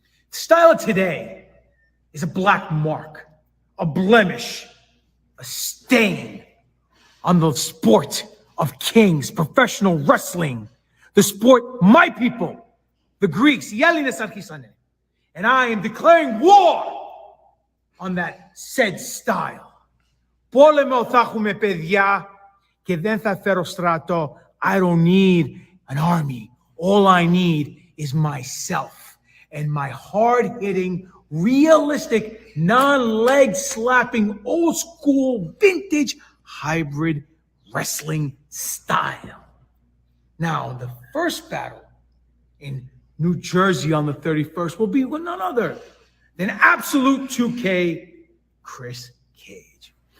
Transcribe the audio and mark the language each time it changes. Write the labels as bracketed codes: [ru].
[en] The style of today is a black mark, a blemish, a stain on the sport of kings, professional wrestling, the sport my people, the Greeks, and I am declaring war on that said style. [el] Πόλεμο θα έχουμε παιδιά και δεν θα φέρω στρατό. [en] I don't need an army. All I need is myself and my hard-hitting, realistic, non-leg slapping, old school, vintage, hybrid wrestling style. Now, the first battle in New Jersey on the 31st will be with none other than Absolute 2K Chris Cage.